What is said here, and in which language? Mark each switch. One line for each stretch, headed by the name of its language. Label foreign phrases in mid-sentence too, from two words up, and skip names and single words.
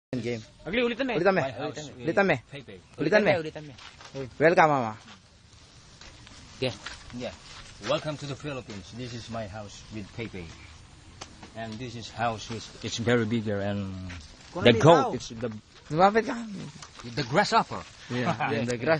English: Game.
Filipino: Agli, ulitan mo. Ulitan mo. Ulitan mo. Ulitan mo.
English: Welcome, mama. Yeah. Yeah. Welcome to the Philippines. This is my house with Pepe. And this is house it's very bigger and the goat it's
Filipino: Lumapit ka.
English: the grasshopper. Yeah, in the grass.